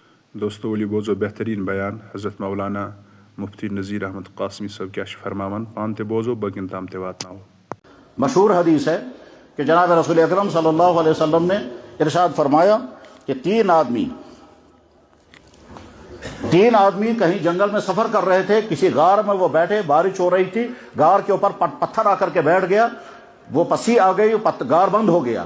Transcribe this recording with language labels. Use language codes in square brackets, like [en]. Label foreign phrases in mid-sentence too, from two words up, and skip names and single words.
[ks] دوستو ولی بوزو بہترین بیان حضرت مولانا مفتی نذیر احمد قاسمی صاحب کیا فرماون پان تے بوزو بگن تام تے واتناو۔ [ur] مشہور حدیث ہے کہ جناب رسول اکرم [ar] صلی اللہ علیہ وسلم [ur] نے ارشاد فرمایا کہ تین آدمی کہیں جنگل میں سفر کر رہے تھے، کسی غار میں وہ بیٹھے، بارش ہو رہی تھی، غار کے اوپر پتھر آ کر کے بیٹھ گیا، وہ پسی آ گئی، غار بند ہو گیا۔